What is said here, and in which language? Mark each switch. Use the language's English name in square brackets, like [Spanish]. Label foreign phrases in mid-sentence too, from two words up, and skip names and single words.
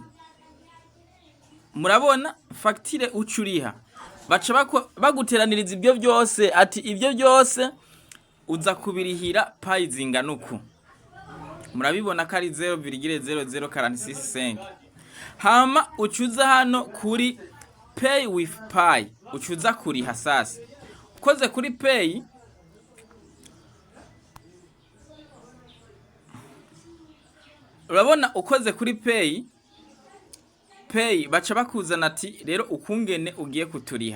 [Rundi] Murabona facture ucuriha baca baguteraniriza ibyo byose, ati ibyo byose uza kubirihira payi zinganuku. Murabibona ko ari 0,0046 hama ucuza hano kuri [English] pay with pay, [Rundi] ucuza kuriha sasa. Ukoze kuri pay, urabona ukoze kuri pay baca bakuzana ati rero ukungene ugiye kuturiha.